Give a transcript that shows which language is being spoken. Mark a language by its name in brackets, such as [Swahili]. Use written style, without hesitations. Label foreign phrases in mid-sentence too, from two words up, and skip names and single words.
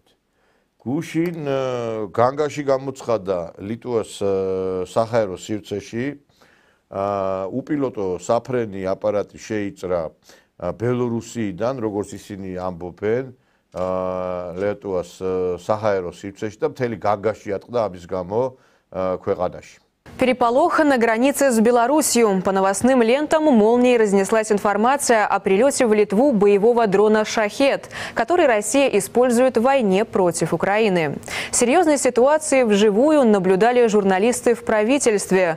[Georgian] გუშინ განგაში გამოცხადა ლიტვას საჰაერო სივრცეში უპილოტო საფრენი აპარატი შეიწრა ბელორუსიიდან, როგორც ისინი ამბობენ, ლიტვას საჰაერო სივრცეში და მთელი განგაში ატყდა ამის გამო ქვეყანაში. [Russian] Переполох на границе с Беларусью. По новостным лентам молнией разнеслась информация о прилете в Литву боевого дрона «Шахед», который Россия использует в войне против Украины. Серьезные ситуации вживую наблюдали журналисты в правительстве.